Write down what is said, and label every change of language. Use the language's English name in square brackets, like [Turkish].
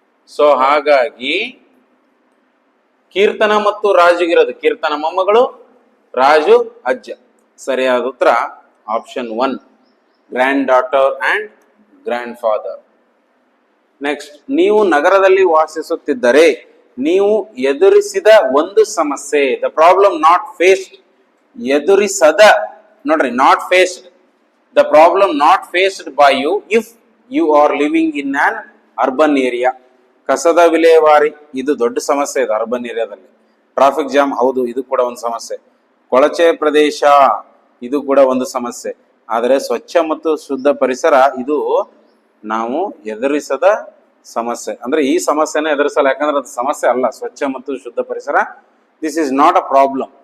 [Kannada] So ಹಾಗಾಗಿ ಕೀರ್ತನ ಮತ್ತು ರಾಜುಗಿರೋದು ಕೀರ್ತನ ಮೊಮ್ಮಗಳು, ರಾಜು ಅಜ್ಜ. ಸರಿಯಾದ ಉತ್ತರ [English] Option 1, granddaughter and grandfather. [Kannada] Next, ನೀವು ನಗರದಲ್ಲಿ ವಾಸಿಸುತ್ತಿದ್ದರೆ ನೀವು ಎದುರಿಸಿದ ಒಂದು ಸಮಸ್ಯೆ. [English] the problem not faced, [Kannada] ಎದುರಿಸದ. ನೋಡ್ರಿ, [English] Not faced. The problem not faced by you if you are living in an urban area. [Kannada] ಕಸದ ವಿಲೇವಾರಿ ಇದು ದೊಡ್ಡ ಸಮಸ್ಯೆ ಇದೆ ಅರ್ಬನ್ ಏರಿಯಾದಲ್ಲಿ. ಟ್ರಾಫಿಕ್ ಜಾಮ್, ಹೌದು, ಇದು ಕೂಡ ಒಂದು ಸಮಸ್ಯೆ. ಕೊಳಚೆ ಪ್ರದೇಶ, ಇದು ಕೂಡ ಒಂದು ಸಮಸ್ಯೆ. ಆದರೆ ಸ್ವಚ್ಛ ಮತ್ತು ಶುದ್ಧ ಪರಿಸರ ಇದು ನಾವು ಎದುರಿಸದ ಸಮಸ್ಯೆ. ಅಂದ್ರೆ ಈ ಸಮಸ್ಯೆನ ಎದುರಿಸಲ್ಲ, ಯಾಕಂದ್ರೆ ಅದು ಸಮಸ್ಯೆ ಅಲ್ಲ. ಸ್ವಚ್ಛ ಮತ್ತು ಶುದ್ಧ ಪರಿಸರ, [English] This is not a problem.